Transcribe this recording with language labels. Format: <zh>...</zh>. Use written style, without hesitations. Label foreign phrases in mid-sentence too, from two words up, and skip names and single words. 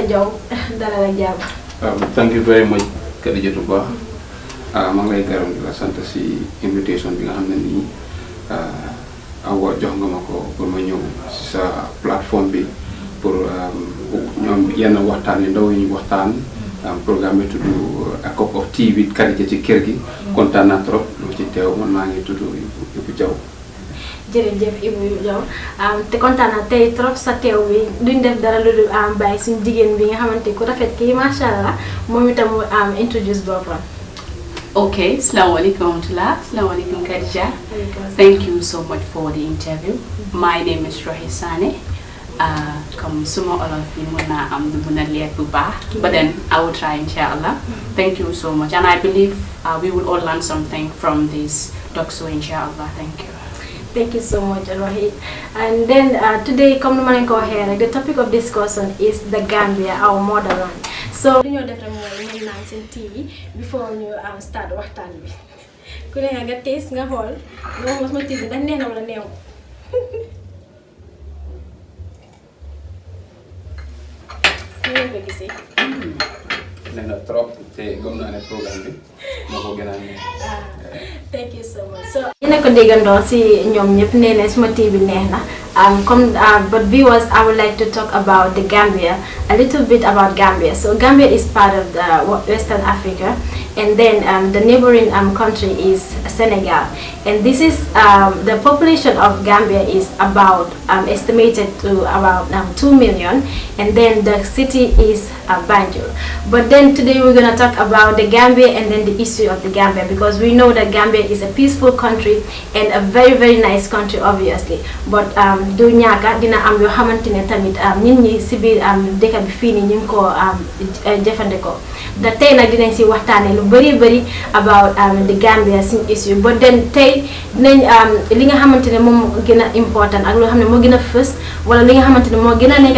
<wo>Jaw dalal la jàmm.</wo> <en>Thank you very much</en> <wo>Khadijatu Ba maa ngi lay gërëm di la sant si invitation bi nga xam ne nii awa jox nga ma ko pour ma ñëw si sa plateforme bi pour ñoom yenn waxtaan yu ndaw yi ñu waxtaan programme bi tudd A Cup of Tea with Khadija ci kër gi kontaan naa trop lu ci teew man maa ngi tudd Ibou Diaw. jërëjëf Ibou Diaw te kontaan naa tey trop sa teew bi duñ def dara lu dul bàyyi suñu jigéen bi nga xamante ku rafet kii</wo> <ar>ما شاء الله</ar> <wo>moom itam mu introduce boppam.</wo> <ar>Okay, السلام عليكم ورحمة الله. السلام عليكم Khadija.</ar> <en>Thank you so much for the interview. My name is Rohi Sane.</en> <wo>Comme suma olof bi mën naa am du mën a leer bu baax</wo> <en>but then I will try</en> <wo>inshallah.</wo> <en>Thank you so much and I believe we will all learn something from this talk show inshallah. Thank you. Thank you so much, Rohit. And then today, come to go here. The topic of discussion is the Gambia, our motherland. So, you know that I'm nice and tea before you start</en> <wo>waxtaan bi. Ku ne nga taste nga xool nga mos ma tea bi dañ neex na wala neew. Ñu ko gisee. Nee na trop te gëm naa ne programme bi moo ko gën a neex.</wo> <en>Thank you so much. So,</en> <wo>yéen ko déggandoo si ñoom ñëpp nee na suma tea bi neex na.</wo> <en>But viewers, I would like to talk about the Gambia, a little bit about Gambia. So Gambia is part of the Western Africa, and then the neighboring country is Senegal. And this is the population of Gambia is about estimated to about 2 million, and then the city is Banjul. But then today we're gonna talk about the Gambia and then the issue of the Gambia, because we know that Gambia is a peaceful country and a very nice country, obviously.</en> <wo>But du ñaaka dina am yoo xamante ne tamit nit ñi si biir dëkk bi fii nii ñu ngi ko jëfandikoo da tey nag dinañ si waxtaane lu bëri</wo> <en>about the Gambia</en> <wo>sin issue.</wo> <en>But then</en> <wo>tey dinañ li nga xamante ne moom gën a important ak loo xam ne moo gën a first wala li nga xamante ne moo gën a nekk</wo>